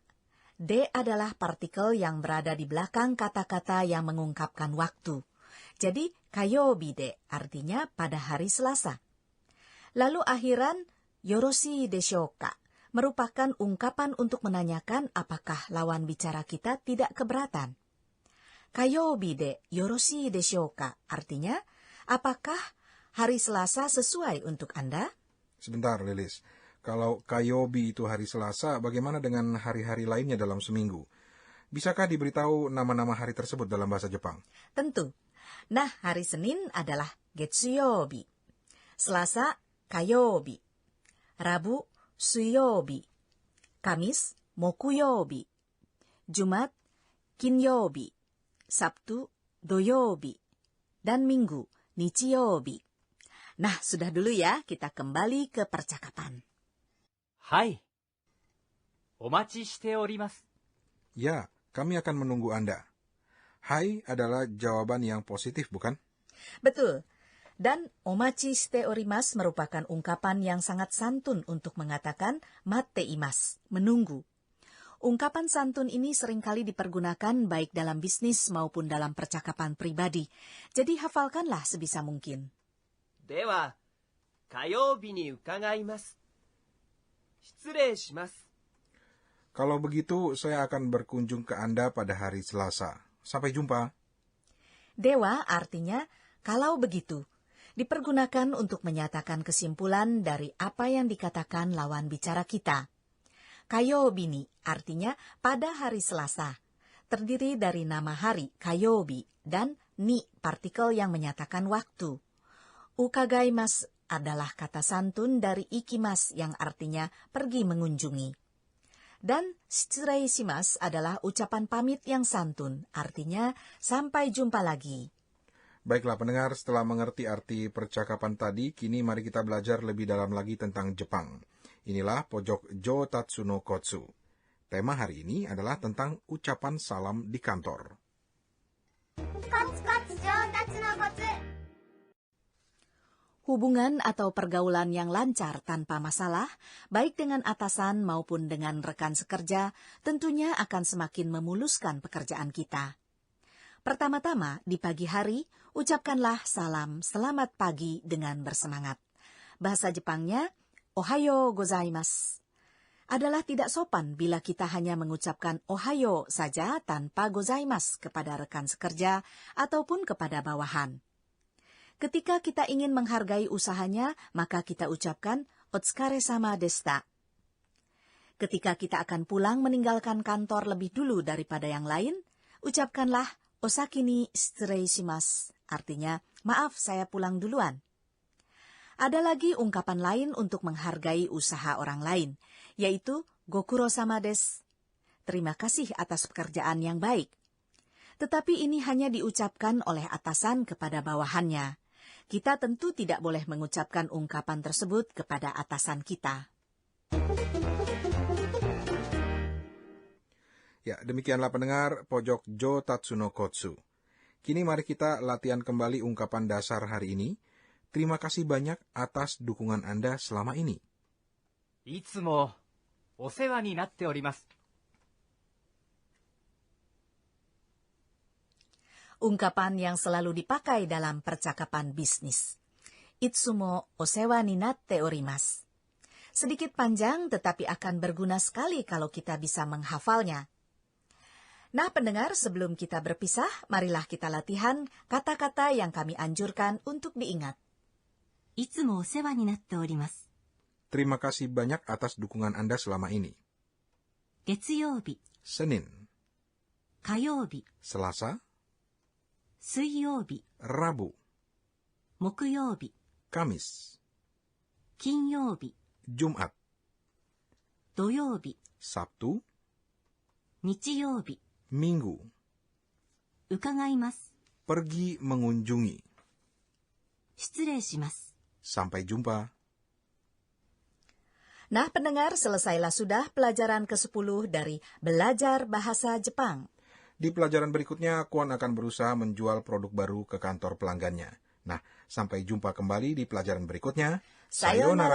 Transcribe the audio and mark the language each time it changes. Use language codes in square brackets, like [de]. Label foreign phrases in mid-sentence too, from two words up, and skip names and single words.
[id] D adalah partikel yang berada di belakang kata-kata yang mengungkapkan waktu. Jadi, [ja] 火曜日で [id] artinya pada hari Selasa. Lalu akhiran [ja] よろしいでしょうか [id] merupakan ungkapan untuk menanyakan apakah lawan bicara kita tidak keberatan. [ja] 火曜日でよろしいでしょうか? [id] Artinya, apakah hari Selasa sesuai untuk Anda? Sebentar, Lilis. Kalau Kayobi itu hari Selasa, bagaimana dengan hari-hari lainnya dalam seminggu? Bisakah diberitahu nama-nama hari tersebut dalam bahasa Jepang? Tentu. Nah, hari Senin adalah Getsuyobi. Selasa, Kayobi. Rabu, Suyobi. Kamis, Mokuyobi. Jumat, Kinyobi. Sabtu, Doyobi. Dan Minggu, Nichiyobi. Nah, sudah dulu ya, kita kembali ke percakapan. [ja] はい。お待ちしております。 [id] Ya, kami akan menunggu Anda. Hai adalah jawaban yang positif, bukan? Betul. Dan [ja] お待ちしております [id] merupakan ungkapan yang sangat santun untuk mengatakan [ja] 待っています, [id] menunggu. Ungkapan santun ini seringkali dipergunakan baik dalam bisnis maupun dalam percakapan pribadi. Jadi hafalkanlah sebisa mungkin. [ja] では、火曜日に伺います。失礼します。 [id] Kalau begitu, saya akan berkunjung ke Anda pada hari Selasa. Sampai jumpa. Dewa artinya kalau begitu. Dipergunakan untuk menyatakan kesimpulan dari apa yang dikatakan lawan bicara kita. [ja] 火曜日に [id] artinya pada hari Selasa. Terdiri dari nama hari, kayobi, dan ni partikel yang menyatakan waktu. Ukagaimasu adalah kata santun dari ikimasu yang artinya pergi mengunjungi. Dan [ja] 失礼します [id] adalah ucapan pamit yang santun, artinya sampai jumpa lagi. Baiklah pendengar, setelah mengerti arti percakapan tadi, kini mari kita belajar lebih dalam lagi tentang Jepang. Inilah pojok Jotatsu no Kotsu. Tema hari ini adalah tentang ucapan salam di kantor. Kotsu Jotatsu no Kotsu. Hubungan atau pergaulan yang lancar tanpa masalah, baik dengan atasan maupun dengan rekan sekerja, tentunya akan semakin memuluskan pekerjaan kita. Pertama-tama, di pagi hari, ucapkanlah salam selamat pagi dengan bersemangat. Bahasa Jepangnya, [ja] おはようございます. [id] Adalah tidak sopan bila kita hanya mengucapkan ohayo saja tanpa gozaimasu kepada rekan sekerja ataupun kepada bawahan. Ketika kita ingin menghargai usahanya, maka kita ucapkan [ja] お疲れ様でした. [id] Ketika kita akan pulang meninggalkan kantor lebih dulu daripada yang lain, ucapkanlah [ja] お先に失礼します, [id] artinya maaf saya pulang duluan. Ada lagi ungkapan lain untuk menghargai usaha orang lain, yaitu [ja] ご苦労様です. [id] Terima kasih atas pekerjaan yang baik. Tetapi ini hanya diucapkan oleh atasan kepada bawahannya. Kita tentu tidak boleh mengucapkan ungkapan tersebut kepada atasan kita. Ya, demikianlah pendengar pojok Jotatsu no Kotsu. Kini mari kita latihan kembali ungkapan dasar hari ini. Terima kasih banyak atas dukungan Anda selama ini. [ja] いつもお世話になっております。 [id] Ungkapan yang selalu dipakai dalam percakapan bisnis. [ja] いつもお世話になっております. [id] Sedikit panjang tetapi akan berguna sekali kalau kita bisa menghafalnya. Nah pendengar, sebelum kita berpisah, marilah kita latihan kata-kata yang kami anjurkan untuk diingat. [ja] いつもお世話になっております. [id] Terima kasih banyak atas dukungan Anda selama ini. Getsuyobi, Senin, kayobi, Selasa, suiyobi, Rabu, mokuyobi, Kamis, kinyobi, Jumat, doyobi, Sabtu, nichiyobi, Minggu. ukagaimasu, Pergi mengunjungi. [ja] 失礼します. [id] Sampai jumpa. Nah pendengar, selesailah sudah pelajaran ke-10 dari Belajar Bahasa Jepang. Di pelajaran berikutnya, Kwon akan berusaha menjual produk baru ke kantor pelanggannya. Nah, sampai jumpa kembali di pelajaran berikutnya.